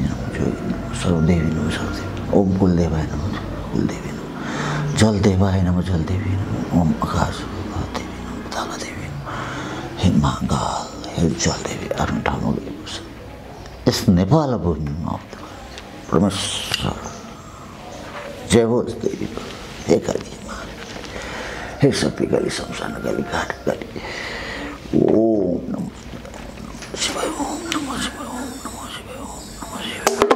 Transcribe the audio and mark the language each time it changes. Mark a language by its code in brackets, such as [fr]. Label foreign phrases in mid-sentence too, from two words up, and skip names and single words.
[sa] नमः योगिनी नमः सर्वदेवी नमः सर्वदेवी ओम कुलदेवाय नमः कुलदेवी नमः जलदेवाय नमः जलदेवी नमः ओम आकाश देवी नमः तालादेवी हे महाकाल हे जलदेवी [ne] आफ्नो ठाउँमा गएको छ यस नेपाल भूमिमा परमेश्वर जय होस् [sa] देवी हे काली हे शक्ति काली शमशान काली घाट काली ओम नमः शिवाय ओम नमः शिवाय ओम नमः शिवाय ओम नमः शिवाय